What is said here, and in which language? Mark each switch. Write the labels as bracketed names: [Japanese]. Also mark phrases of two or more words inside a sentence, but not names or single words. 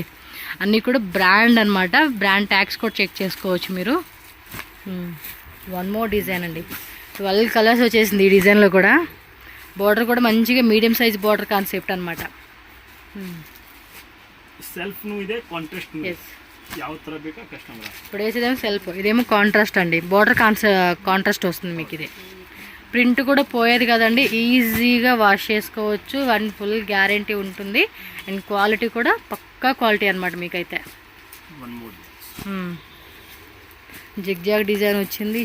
[Telugu] అన్నీ కూడా బ్రాండ్ అనమాట. [English] brand tags [Telugu] కూడా చెక్ చేసుకోవచ్చు మీరు. 1 [English] more design [Telugu] అండి. 12 కలర్స్ వచ్చేసింది ఈ డిజైన్లో కూడా. బార్డర్ కూడా మంచిగా [English] medium size border concept [Telugu] అనమాట. [Kannada] సెల్ఫ్ ಇದೆ కాంట్రాస్ట్ ಯಾವ ತರ ಬೇಕಾ కస్టమర్. [Telugu] ఇప్పుడు వేసేదేమో సెల్ఫ్, ఇదేమో కాంట్రాస్ట్ అండి. [English] border contrast [Telugu] వస్తుంది మీకు. ఇది ప్రింట్ కూడా పోయేది కదండి, ఈజీగా వాష్ చేసుకోవచ్చు. 1 [English] full guarantee [Telugu] ఉంటుంది. అండ్ క్వాలిటీ కూడా పక్కా క్వాలిటీ అనమాట మీకైతే. [English] zigzag design [Telugu] వచ్చింది.